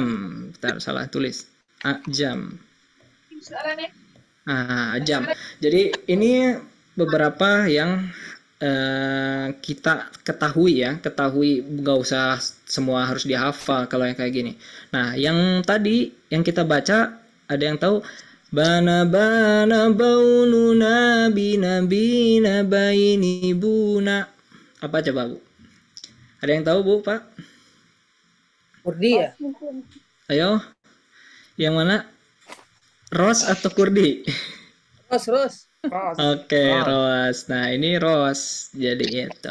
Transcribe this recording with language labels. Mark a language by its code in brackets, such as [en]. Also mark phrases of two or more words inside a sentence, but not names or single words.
[id] Bentar, salah tulis. Ajam. Ajam. Jadi ini beberapa yang kita ketahui ya, nggak usah semua harus dihafal kalau yang kayak gini. Nah, yang tadi yang kita baca ada yang tahu [ar] بنا بونونا بنا بيني بنا. [id] Apa coba Bu? Ada yang tahu Bu, Pak? Kurdi ya? Ayo. Yang mana? Ros atau Kurdi? Ros. Oke, Ros. Nah, ini Ros. Jadi itu.